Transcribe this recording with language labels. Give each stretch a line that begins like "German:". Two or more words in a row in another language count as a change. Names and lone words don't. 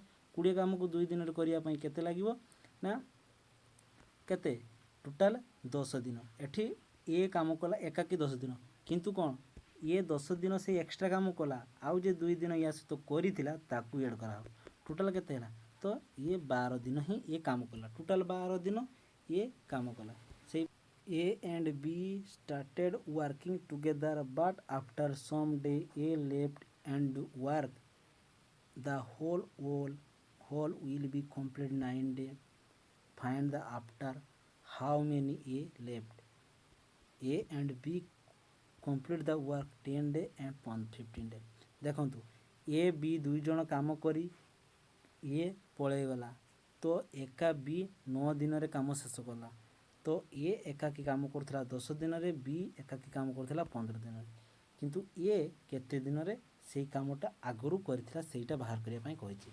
Odia: 20 କାମକୁ 2 ଦିନରେ କରିବା ପାଇଁ କେତେ ଲାଗିବ ନା କେତେ ଟୋଟାଲ 10 ଦିନ। ଏଠି ଏ କାମ କଲା ଏକାକି 10 ଦିନ, କିନ୍ତୁ କ'ଣ ଏ 10 ଦିନ ସେ ଏକ୍ସଟ୍ରା କାମ କଲା, ଆଉ ଯେ 2 ଦିନ ୟା ସହିତ କରିଥିଲା ତାକୁ ଏଡ଼୍ କରାହେବ। ଟୋଟାଲ କେତେ ହେଲା ତ ଏ 12 ଦିନ ହିଁ ଏ କାମ କଲା, ଟୋଟାଲ 12 ଦିନ ଏ କାମ କଲା।
English: ସେଇ A and B started working together, but after some day A left and work the whole will be complete 9 days. Find the after how many A left। A and B complete the work 10 days and 15 days।
Odia: ଦେଖନ୍ତୁ ଏ ବି 2 ଜଣ କାମ କରି ଏ ପଳେଇଗଲା, ତ ଏକା ବି 9 ଦିନରେ କାମ ଶେଷ କଲା। ତ ଏ ଏକାକି କାମ କରୁଥିଲା 10 ଦିନରେ, ବି ଏକାକି କାମ କରୁଥିଲା 15 ଦିନରେ, କିନ୍ତୁ ଏ କେତେ ଦିନରେ ସେଇ କାମଟା ଆଗରୁ କରିଥିଲା ସେଇଟା ବାହାର କରିବା ପାଇଁ କହିଛି।